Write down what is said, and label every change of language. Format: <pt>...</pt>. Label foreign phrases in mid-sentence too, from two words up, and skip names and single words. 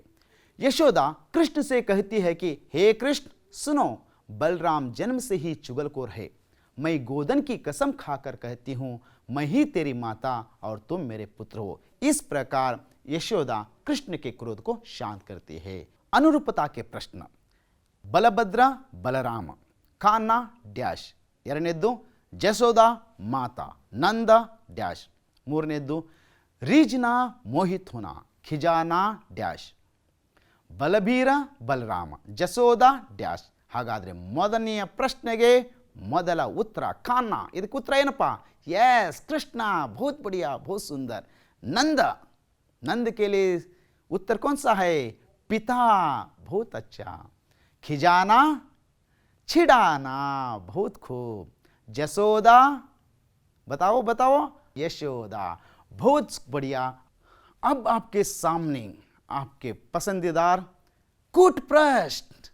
<hi>यशोदा कृष्ण से कहती है कि हे कृष्ण सुनो, बलराम जन्म से ही चुगलखोर है, मैं गोधन की कसम खाकर कहती हूँ, मैं ही तेरी माता और तुम मेरे पुत्र हो. इस प्रकार यशोदा कृष्ण के क्रोध को शांत करती है. अनुरूपता के प्रश्न, ಬಲಭದ್ರ ಬಲರಾಮ, ಖಾನ್ನ ಡ್ಯಾಶ್.</hi> <kn>ಎರಡನೇದ್ದು ಜಸೋದಾ ಮಾತಾ, ನಂದ ಡ್ಯಾಶ್.</kn> <hi>ಮೂರನೇದ್ದು रीझना मोहित होना, खिझाना ಡ್ಯಾಶ್.</hi> <kn>ಬಲಭೀರ ಬಲರಾಮ, ಜಸೋದಾ ಡ್ಯಾಶ್. ಹಾಗಾದರೆ ಮೊದಲನೆಯ ಪ್ರಶ್ನೆಗೆ ಮೊದಲ ಉತ್ತರ ಖಾನ್ನ. ಇದಕ್ಕೆ ಉತ್ತರ ಏನಪ್ಪ? ಯಸ್, ಕೃಷ್ಣ.</kn> <hi>बहुत बढ़िया, बहुत सुंदर. ನಂದ, ನಂದ के लिए उत्तर कौन सा है? पिता. बहुत अच्छा. खिजाना, छिड़ाना. बहुत खूब. जसोदा, बताओ बताओ. यशोदा. बहुत बढ़िया. अब आपके सामने आपके पसंदीदार कूट प्रश्न.</hi>